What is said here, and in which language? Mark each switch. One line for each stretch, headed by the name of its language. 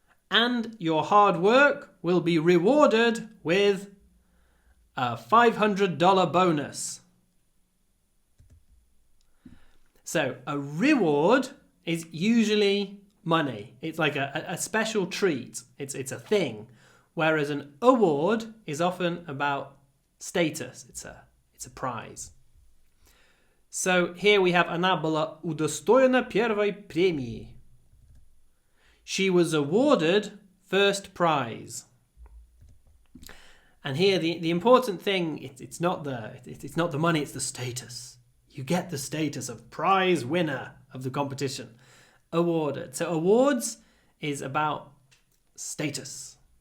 English: And your hard work will be rewarded with a $500 bonus. So a reward is usually money. It's like a special treat. It's a thing. Whereas an award is often about status. It's a prize. So here we have
Russian: она была удостоена первой премии.
English: She was awarded first prize. And here the important thing, it's not the money, it's the status. You get the status of prize winner of the competition. Awarded. So awards is about status.